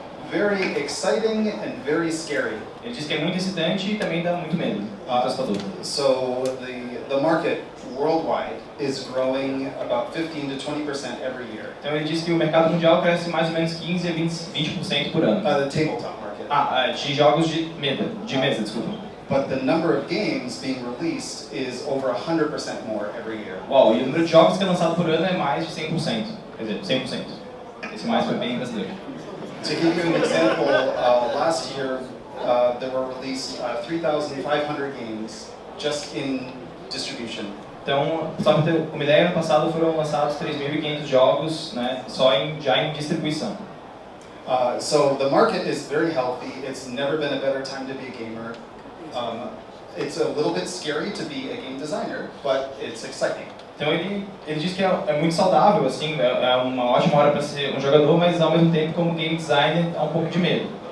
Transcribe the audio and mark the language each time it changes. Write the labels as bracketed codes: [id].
[en] Very exciting and very scary. [pt] Ele diz que é muito excitante e também dá muito medo. [en] So the market worldwide is growing about 15 to 20% every year. [pt] Então ele diz que o mercado mundial cresce mais ou menos 15 a 20% por ano. [en] The tabletop market. [pt] De jogos de mesa, desculpa. [en] But the number of games being released is over 100% more every year. [pt] Uau, e o número de jogos que é lançado por ano é mais de 100%. Quer dizer, 100%. Esse mais foi bem brasileiro. [en] To give you an example, last year there were released 3,500 games just in distribution. [pt] Então, só para ter uma ideia, no passado foram lançados 3.500 jogos, né, já em distribuição. [en] So the market is very healthy. It's never been a better time to be a gamer. It's a little bit scary to be a game designer, but it's exciting. [pt] Então ele diz que é muito saudável, assim, é uma ótima hora para ser um jogador, mas ao mesmo tempo como game designer há um pouco de medo.